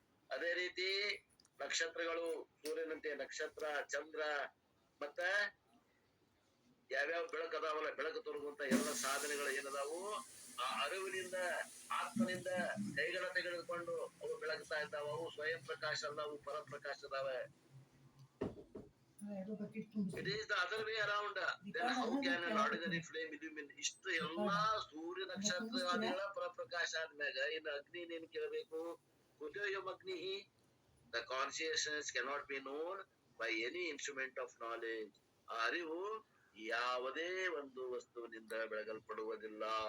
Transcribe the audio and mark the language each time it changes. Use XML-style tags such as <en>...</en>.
<kn>ಅದೇ ರೀತಿ ನಕ್ಷತ್ರಗಳು ಸೂರ್ಯನಂತೆ ನಕ್ಷತ್ರ, ಚಂದ್ರ ಮತ್ತ ಯಾವ್ಯಾವ ಬೆಳಕು ಅದಾವಲ್ಲ, ಬೆಳಕು ತೋರುವಂತ ಎಲ್ಲ ಸಾಧನೆಗಳು ಏನದಾವು ಆ ಅರಿವಿನಿಂದ ಆತ್ಮನಿಂದ ಕೈಗಳ ತೆಗೆದುಕೊಂಡು ಅವು ಬೆಳಗ್ತಾ ಇದ್ದಾವ. ಅವು ಸ್ವಯಂ ಪ್ರಕಾಶ ಅಲ್ಲ, ಅವು ಪರಪ್ರಕಾಶ ಅದಾವೆ.</kn> <en>It is the other way around. Then how can an ordinary flame illumine?</en> <kn>ಇಷ್ಟು ಎಲ್ಲಾ ಸೂರ್ಯ ನಕ್ಷತ್ರವಾದಿಗಳ ಪರಪ್ರಕಾಶ ಆದ್ಮ್ಯಾಗ ಇನ್ನು ಅಗ್ನಿ ಏನ್ ಕೇಳಬೇಕು?</kn> <sa>ಕುತೋಯಂ ಅಗ್ನಿ.</sa> <en>The consciousness cannot be known by any instrument of knowledge.</en> <kn>ಆ ಅರಿವು ಯಾವುದೇ ಒಂದು ವಸ್ತುವಿನಿಂದ ಬೆಳಗಲ್ಪಡುವುದಿಲ್ಲ.</kn>